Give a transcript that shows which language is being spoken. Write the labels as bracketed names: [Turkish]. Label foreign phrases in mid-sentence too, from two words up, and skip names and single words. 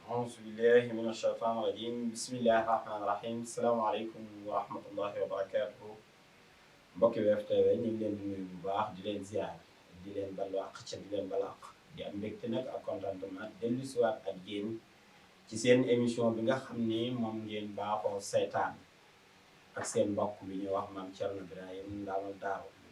[Arabic] أعوذ بالله من الشيطان الرجيم بسم الله الرحمن الرحيم السلام عليكم ورحمة الله وبركاته [Wolof] mbokki Wave TV ñu ngi leen di nuyu bu baax di leen ziar di leen balu àq ca di leen balu àq di am mbégte nag ak contentement dellu siwaat ak yéen ci seen émission bi nga xam ni moom ngeen baaxoo seetaan ak seen mbokk bi ñuy wax Mame Thierno Birahim Ndamal Daaru